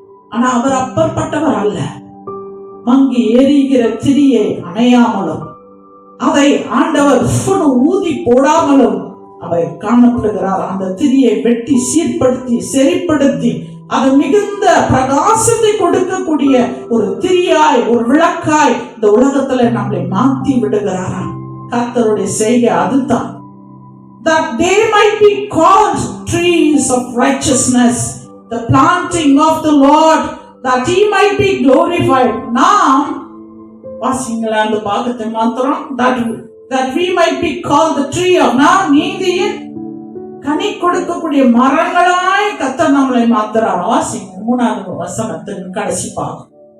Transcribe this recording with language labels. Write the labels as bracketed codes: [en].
[ta] ஆனா அவர் அப்பற்பட்டவர் அல்ல. மங்கி எரிகிற திரியை அணையாமலும் அதை ஆண்டவர் ஊதி போடாமலும் அவை காணப்படுகிறார். அந்த திரியை வெட்டி சீர்படுத்தி செறிப்படுத்தி அது மிகுந்த பிரகாசத்தை கொடுக்கக்கூடிய ஒரு திரியாய், ஒரு விளக்காய் இந்த உலகத்துல நம்மளை மாத்தி விடுகிறாராம். கர்த்தருடைய செய்கை அதுதான். [en] That they might be called trees of righteousness, the planting of the Lord, that he might be glorified. [ta] நாம் வாசிங்களா அந்த பாகத்தை மாத்திரம், [en] that we might be called the tree of, [ta] நாம் நீதியின் கனி கொடுக்கக்கூடிய மரங்களாய் கர்த்தர் நம்மளை மாத்துறார். வாசிங்க 3வது வசனத்தின் கடைசி பாகம்.